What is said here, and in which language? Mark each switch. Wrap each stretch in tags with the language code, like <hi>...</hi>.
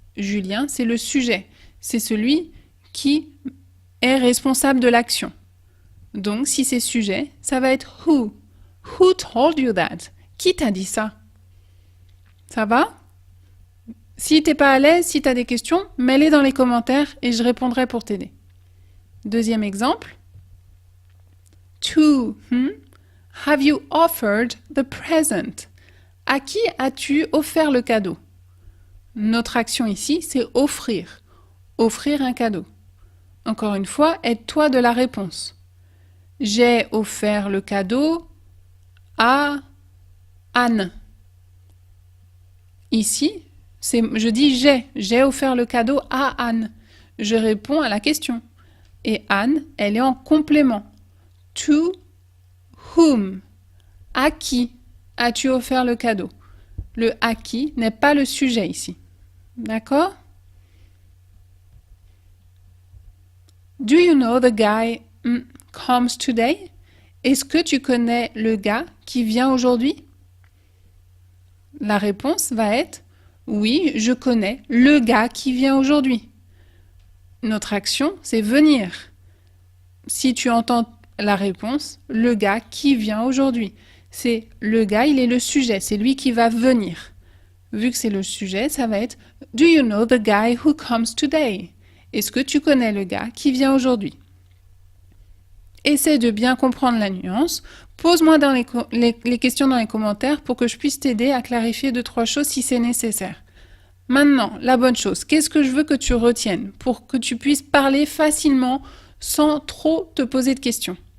<fr>Julien, c'est le sujet. C'est celui qui est responsable de l'action. Donc, si c'est sujet, ça va être who.</fr> <en>Who told you that?</en> <fr>Qui t'a dit ça? Ça va? Si t'es pas à l'aise, si tu as des questions, mets-les dans les commentaires et je répondrai pour t'aider. Deuxième exemple.</fr> <en>To whom have you offered the present?</en> <fr>À qui as-tu offert le cadeau? Notre action ici, c'est offrir. Offrir un cadeau. Encore une fois, aide-toi de la réponse. J'ai offert le cadeau à Anne. Ici, je dis j'ai offert le cadeau à Anne. Je réponds à la question. Et Anne, elle est en complément.</fr> <en>To whom?</en> <fr>À qui as-tu offert le cadeau? Le à qui n'est pas le sujet ici. D'accord?</fr> <en>Do you know the guy comes today?</en> <fr>Est-ce que tu connais le gars qui vient aujourd'hui? La réponse va être oui, je connais le gars qui vient aujourd'hui. Notre action, c'est venir. Si tu entends la réponse, le gars qui vient aujourd'hui. C'est le gars, il est le sujet, c'est lui qui va venir. Vu que c'est le sujet, ça va être</fr> <en>Do you know the guy who comes today?</en> <fr>Est-ce que tu connais le gars qui vient aujourd'hui? Essaie de bien comprendre la nuance. Pose-moi dans les questions dans les commentaires pour que je puisse t'aider à clarifier 2-3 choses si c'est nécessaire. Maintenant, la bonne chose, qu'est-ce que je veux que tu retiennes pour que tu puisses parler facilement sans trop te poser de questions?</fr>